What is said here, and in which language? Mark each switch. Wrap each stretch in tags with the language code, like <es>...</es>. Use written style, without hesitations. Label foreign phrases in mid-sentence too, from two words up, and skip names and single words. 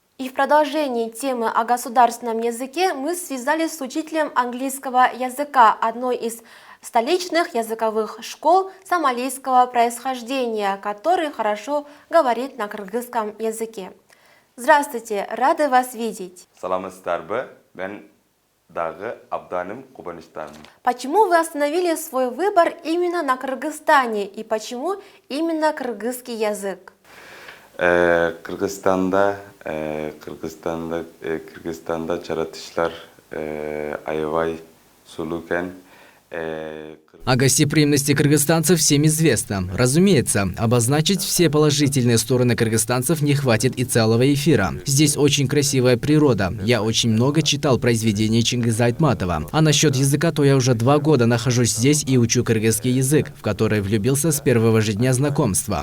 <ru>И в продолжении темы о государственном языке мы связались с учителем английского языка одной из столичных языковых школ сомалийского происхождения, который хорошо говорит на кыргызском языке. Здравствуйте, рады вас видеть.</ru> <ky>Саламатсыздарбы? Мен дагы абданым кубаныштамын.</ky> <ru>Почему вы остановили свой выбор именно на Кыргызстане и почему именно кыргызский язык?</ru> <ky>Кыргызстанда жаратышлар аябай сулуу экен.</ky> <ru>О гостеприимности кыргызстанцев всем известно. Разумеется, обозначить все положительные стороны кыргызстанцев не хватит и целого эфира. Здесь очень красивая природа. Я очень много читал произведения Чингиза Айтматова. А насчет языка, то я уже 2 года нахожусь здесь и учу кыргызский язык, в который влюбился с первого же дня знакомства.</ru>